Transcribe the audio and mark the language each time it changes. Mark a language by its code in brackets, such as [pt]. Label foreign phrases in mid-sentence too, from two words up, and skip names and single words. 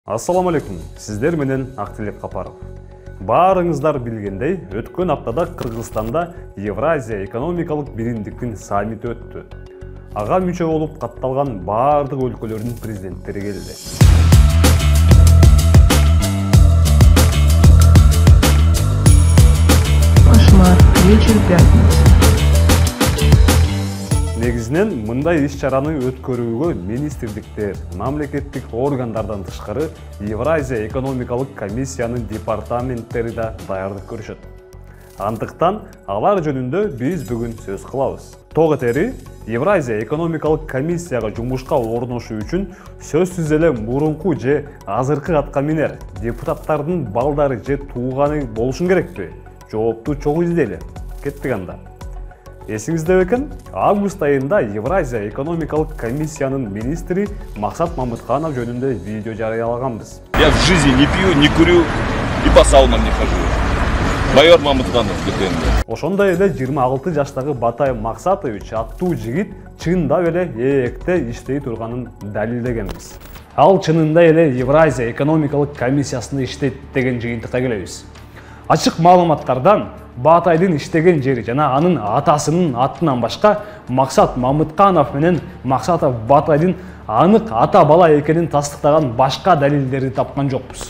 [ky] Ассаламу алейкум, сиздер менен Актилек Капаров. Баарыңыздар билгендей, өткөн аптада Кыргызстанда Евразия экономикалык биримдиктин саммити өттү. Ага мүчө болуп катталган баардык өлкөлөрдүн президенттери келди. [ru] Кошмар, вечер пятницы. [ky] Негизинен мындай иш-чараны өткөрүүгө министрликтер, мамлекеттик органдардан тышкары Евразия экономикалык комиссиянын департаменттери да даярдык көрүшөт. Андыктан алар жөнүндө биз бүгүн сөз кылабыз. Тоготери Евразия экономикалык комиссияга жумушка орношуу үчүн сөзсүз эле мурунку же азыркы аткаминер депутаттардын балдары же тууганы болушун керекпи? Жоопту чогуу издейли. Кеттик анда. Эсиңизде бекен, август айында Евразия экономикалык комиссиянын министри Максат Мамытканов жөнүндө видео жарыялаганбыз. [ru] Я в жизни не пью, не курю и по саунам не хожу. [ky] Майор Мамытканов БТН. Ошондой эле 26 жаштагы Батай Максатович аттуу жигит чындап эле ээкте иштей турганын далилдегенбиз. Ал чынында эле Евразия экономикалык комиссиясында иштейт деген жыйынтыкка келебиз. Ачык маалыматтардан Батайдын иштеген жери жана анын атасынын атынан башка Максат Мамытканов менен Максатов Батайдын анык ата бала экенин тастыктаган башка далилдерди тапкан жокпуз.